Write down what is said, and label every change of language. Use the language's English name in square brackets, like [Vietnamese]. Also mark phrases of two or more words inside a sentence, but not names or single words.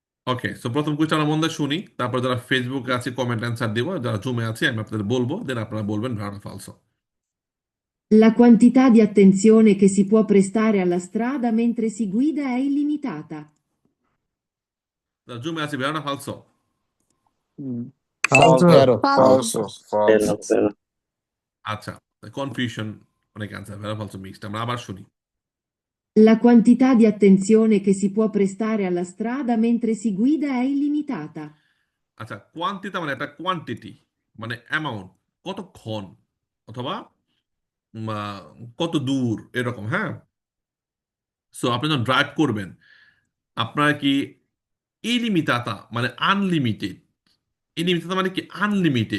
[Bangla] ওকে, সো প্রথম কোয়েশ্চেন আমরা মন দিয়ে শুনি, তারপর যারা ফেসবুকে আছে [English] comment answer [Bangla] দিব, যারা জুমে আছে আমি আপনাদের বলবো, দেন আপনারা বলবেন [Italian] vero falso. La quantità di attenzione che si può prestare alla strada mentre si guida è illimitata. [Bangla] যারা জুমে আছে [Italian] vero falso. Mm. Falso. Vero, Falso. falso, falso. Vero. [Bangla] আচ্ছা, কনফিউশন, অনেক অ্যান্সার [Italian] vero falso [Bangla] মিক্সড, আমরা আবার শুনি। [Italian] La quantità di attenzione che si può prestare alla strada mentre si guida è illimitata. [Bangla] আচ্ছা, কোয়ান্টিটা মানে একটা কোয়ান্টিটি, মানে অ্যামাউন্ট, কতক্ষণ অথবা কত দূর এরকম, হ্যাঁ। সো আপনি যখন ড্রাইভ করবেন, আপনার কি ইলিমিটাতা মানে আনলিমিটেড, ইলিমিটাতা মানে কি আনলিমিটেড।